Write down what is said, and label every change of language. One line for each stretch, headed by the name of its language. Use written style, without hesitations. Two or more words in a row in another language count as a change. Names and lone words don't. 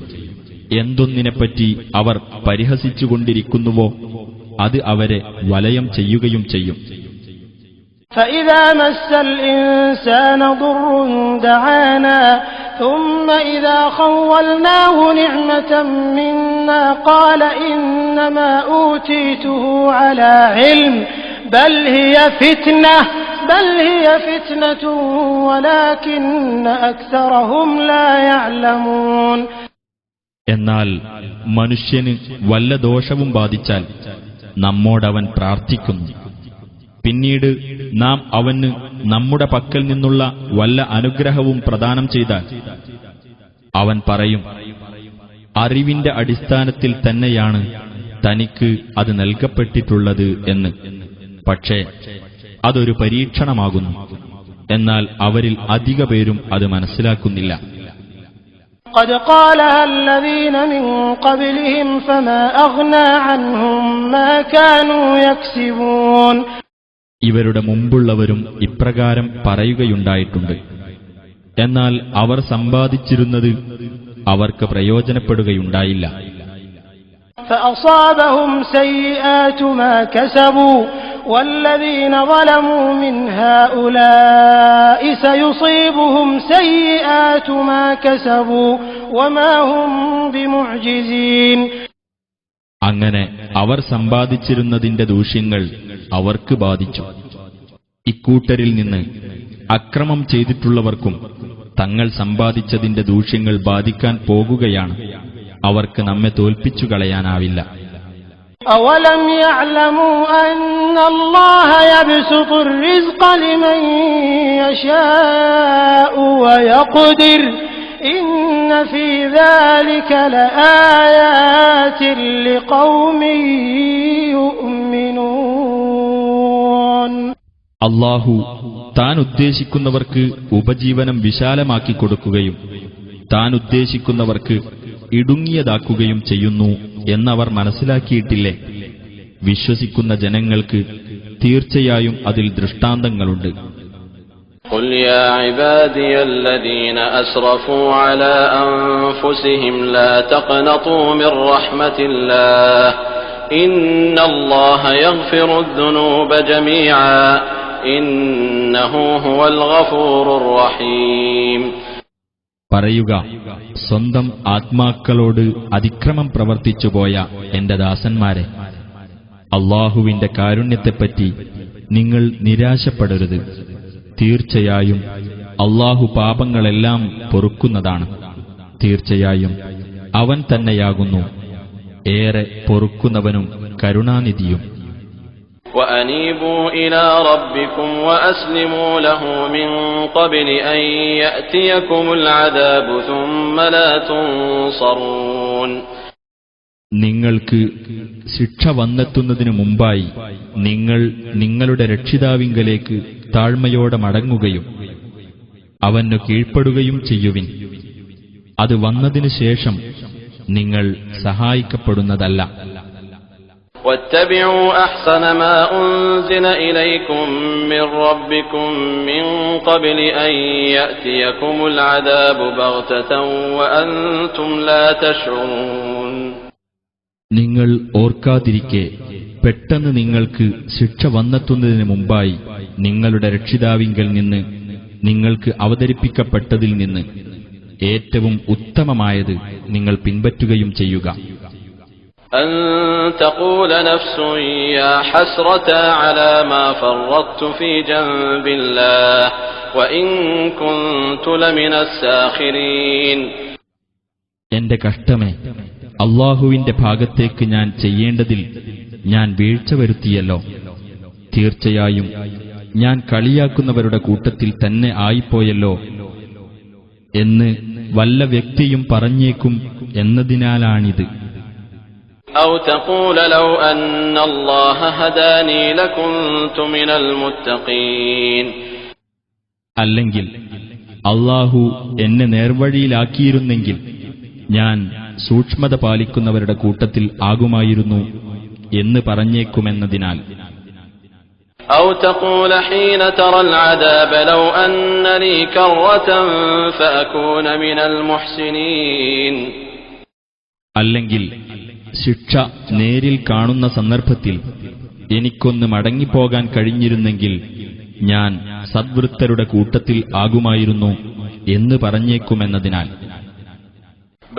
Malayalam: എന്തൊന്നിനെപ്പറ്റി അവർ പരിഹസിച്ചുകൊണ്ടിരിക്കുന്നുവോ അത് അവരെ വലയം ചെയ്യുകയും ചെയ്യും.
Arabic: فَإِذَا مَسَّ الْإِنسَانَ ضُرٌّ دَعَانَا ثُمَّ إِذَا خَوَّلْنَاهُ نِعْمَةً مِنَّا قَالَ إِنَّمَا أُوتِيتُهُ عَلَى عِلْمٍ بل هي فتنة ولكن أكثرهم لا يعلمون.
Malayalam: എന്നാൽ മനുഷ്യന് വല്ല ദോഷവും ബാധിച്ചാൽ നമ്മോടവൻ പ്രാർത്ഥിക്കുന്നു. പിന്നീട് നാം അവന് നമ്മുടെ പക്കൽ നിന്നുള്ള വല്ല അനുഗ്രഹവും പ്രദാനം ചെയ്താൽ അവൻ പറയും, അറിവിന്റെ അടിസ്ഥാനത്തിൽ തന്നെയാണ് തനിക്ക് അത് നൽകപ്പെട്ടിട്ടുള്ളത് എന്ന്. പക്ഷേ അതൊരു പരീക്ഷണമാകുന്നു. എന്നാൽ അവരിൽ അധിക പേരും അത് മനസ്സിലാക്കുന്നില്ല.
Arabic: قد قالها الذين من قبلهم فما أغنى عنهم ما كانوا يكسبون.
Malayalam: ഇവരുടെ മുമ്പുള്ളവരും ഇപ്രകാരം പറയുകയുണ്ടായിട്ടുണ്ട്. എന്നാൽ അവർ സമ്പാദിച്ചിരുന്നത് അവർക്ക് പ്രയോജനപ്പെടുകയുണ്ടായില്ല.
Arabic: فأصابهم سيئات ما كسبوا والذين ظلموا من هؤلاء سيصيبهم سيئات ما كسبوا وما هم بمعجزين.
Malayalam: അങ്ങനെ അവർ സമ്പാദിച്ചിരുന്നതിന്റെ ദൂഷ്യങ്ങൾ അവർക്ക് ബാധിച്ചു. ഇക്കൂട്ടരിൽ നിന്ന് അക്രമം ചെയ്തിട്ടുള്ളവർക്കും തങ്ങൾ സമ്പാദിച്ചതിന്റെ ദൂഷ്യങ്ങൾ ബാധിക്കാൻ പോകുകയാണ്. അവർക്ക് നമ്മെ തോൽപ്പിച്ചു കളയാനാവില്ല.
Arabic: أولم يعلموا أن الله يبسط الرزق لمن يشاء ويقدر إن في ذلك لآيات لقوم يؤمنون.
Malayalam: അല്ലാഹു താൻ ഉദ്ദേശിക്കുന്നവർക്ക് ഉപജീവനം വിശാലമാക്കി കൊടുക്കുകയും താൻ ഉദ്ദേശിക്കുന്നവർക്ക് ഇടുങ്ങിയതാക്കുകയും ചെയ്യുന്നു എന്നവർ മനസ്സിലാക്കിയിട്ടില്ലേ? വിശ്വസിക്കുന്ന ജനങ്ങൾക്ക് തീർച്ചയായും അതിൽ ദൃഷ്ടാന്തങ്ങളുണ്ട്.
Arabic: قل يا عبادي الذين أسرفوا على أنفسهم لا تقنطوا من رحمة الله إن الله يغفر الذنوب جميعا إنه هو الغفور الرحيم.
Malayalam: പറയുക, സ്വന്തം ആത്മാക്കളോട് അതിക്രമം പ്രവർത്തിച്ചുപോയ എന്റെ ദാസന്മാരെ, അല്ലാഹുവിന്റെ കാരുണ്യത്തെപ്പറ്റി നിങ്ങൾ നിരാശപ്പെടരുത്. തീർച്ചയായും അല്ലാഹു പാപങ്ങളെല്ലാം പൊറുക്കുന്നതാണ്. തീർച്ചയായും അവൻ തന്നെയാകുന്നു ഏറെ പൊറുക്കുന്നവനും കരുണാനിധിയും.
Arabic: وأنيبوا إلى ربكم وأسلموا له من قبل أن يأتيكم العذاب ثم لا تنصرون.
Malayalam: നിങ്ങൾക്ക് ശിക്ഷ വന്നെത്തുന്നതിനു മുമ്പായി നിങ്ങൾ നിങ്ങളുടെ രക്ഷിതാവിങ്കലേക്ക് താഴ്മയോടെ മടങ്ങുകയും അവനു കീഴ്പ്പെടുകയും ചെയ്യുവിൻ. അത് വന്നതിനു ശേഷം നിങ്ങൾ സഹായിക്കപ്പെടുന്നതല്ല.
Arabic: واتبعوا أحسن ما أنزل إليكم من ربكم من قبل أن يأتيكم العذاب بغتة وأنتم لا تشعرون.
Malayalam: നിങ്ങൾ ഓർക്കാതിരിക്കെ പെട്ടെന്ന് നിങ്ങൾക്ക് ശിക്ഷ വന്നെത്തുന്നതിന് മുമ്പായി നിങ്ങളുടെ രക്ഷിതാവിങ്കൽ നിന്ന് നിങ്ങൾക്ക് അവതരിപ്പിക്കപ്പെട്ടതിൽ നിന്ന് ഏറ്റവും ഉത്തമമായത് നിങ്ങൾ പിൻപറ്റുകയും ചെയ്യുക.
Arabic: أن تقول نفس يا حسرة على ما فرطت في جنب الله وإن كنت لمن الساخرين.
Malayalam: എന്റെ കഷ്ടമേ, അല്ലാഹുവിന്റെ ഭാഗത്തേക്ക് ഞാൻ ചെയ്യേണ്ടതിൽ ഞാൻ വീഴ്ച വരുത്തിയല്ലോ. തീർച്ചയായും ഞാൻ കളിയാക്കുന്നവരുടെ കൂട്ടത്തിൽ തന്നെ ആയിപ്പോയല്ലോ എന്ന് വല്ല വ്യക്തിയും പറഞ്ഞേക്കും എന്നതിനാലാണിത്.
Arabic: أو تقول لو أن الله هداني لكنت من المتقين.
Malayalam: അല്ലെങ്കിൽ അല്ലാഹു എന്നെ നേർവഴിയിലാക്കിയിരുന്നെങ്കിൽ ഞാൻ സൂക്ഷ്മത പാലിക്കുന്നവരുടെ കൂട്ടത്തിൽ ആകുമായിരുന്നു എന്ന് പറഞ്ഞേക്കുമെന്നതിനാൽ.
Arabic: أو تقول حين ترى العذاب لو أن لي كرة فأكون من المحسنين.
Malayalam: അല്ലെങ്കിൽ ശിക്ഷ നേരിൽ കാണുന്ന സന്ദർഭത്തിൽ എനിക്കൊന്ന് മടങ്ങിപ്പോകാൻ കഴിഞ്ഞിരുന്നെങ്കിൽ ഞാൻ സദ്വൃത്തരുടെ കൂട്ടത്തിൽ ആകുമായിരുന്നു എന്ന് പറഞ്ഞേക്കുമെന്നതിനാൽ.